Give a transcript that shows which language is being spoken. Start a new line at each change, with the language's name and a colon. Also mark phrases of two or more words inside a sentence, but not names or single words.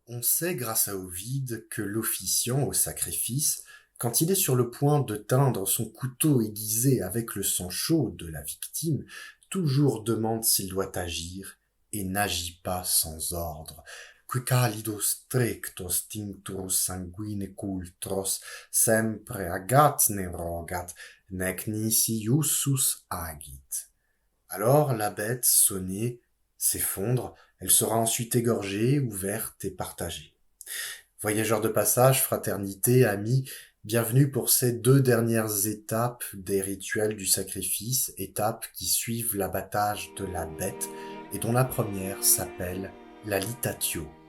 French: On sait grâce à Ovide que l'officiant au sacrifice, quand il est sur le point de teindre son couteau aiguisé avec le sang chaud de la victime, toujours demande s'il doit agir et n'agit pas sans ordre.
Latin: Quicalido strictos tincturus sanguine cultros, sempre agat ne rogat, nec nisi iussus agit.
French: Alors la bête, sonnée, s'effondre, elle sera ensuite égorgée, ouverte et partagée. Voyageurs de passage, fraternité, amis, bienvenue pour ces 2 dernières étapes des rituels du sacrifice, étapes qui suivent l'abattage de la bête et dont la première s'appelle la litatio.